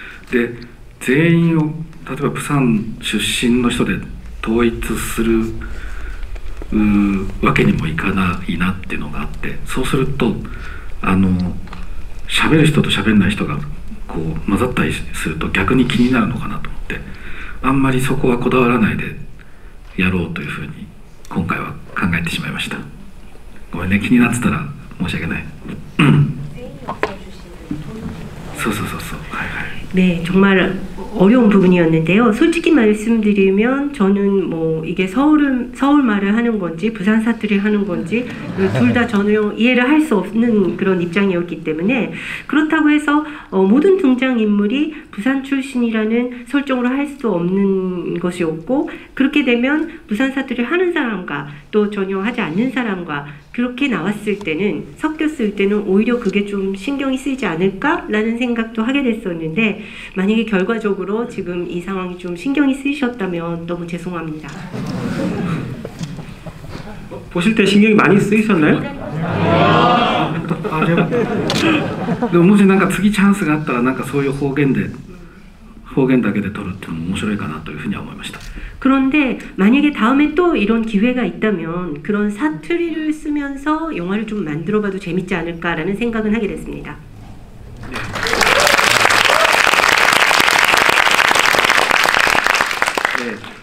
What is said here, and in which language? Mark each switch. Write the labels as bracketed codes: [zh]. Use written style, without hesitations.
[ja] で全員を例えばプサン出身の人で統一するわけにもいかないなっていうのがあって、そうすると喋る人と喋んない人がこう混ざったりすると逆に気になるのかなと思って、あんまりそこはこだわらないでやろうというふうに今回は考えてしまいました。ごめんね、気になってたら申し訳ない。そうそうそうそう、はいはい。 [ko] 네, 정말 어려운 부분이었는데요. 솔직히 말씀드리면 저는 뭐 이게 서울 말을 하는 건지 부산 사투리를 하는 건지 둘 다 전혀 이해를 할 수 없는 그런 입장이었기 때문에, 그렇다고 해서 모든 등장인물이 부산 출신이라는 설정으로 할 수 없는 것이었고, 그렇게 되면 부산 사투리를 하는 사람과 또 전혀 하지 않는 사람과 그렇게 나왔을 때는, 섞였을 때는 오히려 그게 좀 신경이 쓰이지 않을까라는 생각도 하게 됐었는데, 만약에 결과적으로 지금 이 상황이 좀 신경이 쓰이셨다면 너무 죄송합니다. 보실 때 신경이 많이 쓰이셨나요? [ja] でももしなんか次チャンスがあったらなんかそういう方言だけで撮るっていうのも面白いかなというふうには思いました。 [ko] 그런데 만약에 다음에 또 이런 기회가 있다면 그런 사투리를 쓰면서 영화를 좀 만들어봐도 재밌지 않을까라는 생각은 하게 됐습니다. 네.